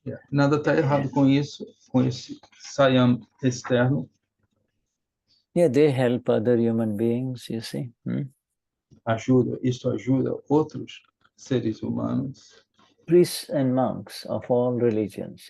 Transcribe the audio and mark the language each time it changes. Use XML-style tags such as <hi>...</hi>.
<pt>Nada está errado com isso, com esse Saiyam externo.</pt> <en>They help other human beings. You see.</en> <pt>Isso ajuda outros seres humanos.</pt> <en>Priests and monks of all religions.</en>